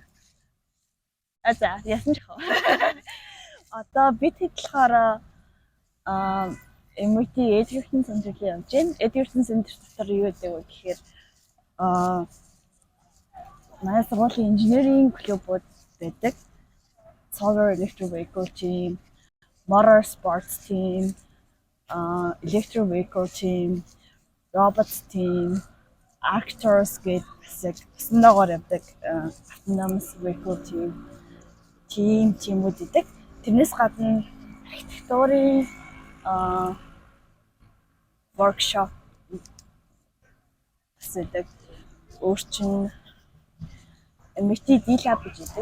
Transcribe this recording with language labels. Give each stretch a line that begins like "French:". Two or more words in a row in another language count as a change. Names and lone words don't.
Mongolian: За яасан ч хаа. Одоо бид болохоор MIT Education Center-ийг явж байна. Education Center дотор юу гэдэг вэ гэхээр манай сургуулийн engineering клубуд байдаг. Solar Electric Vehicle Team, Motor Sports Team, Electric Vehicle Team, Robots Team, Actors гэдэг басан дагавар явдаг Autonomous Vehicle Team-үүд идэг. Тэрнээс гадна архитектурын workshop гэдэг өөрчн MIT D-Lab гэж идэг.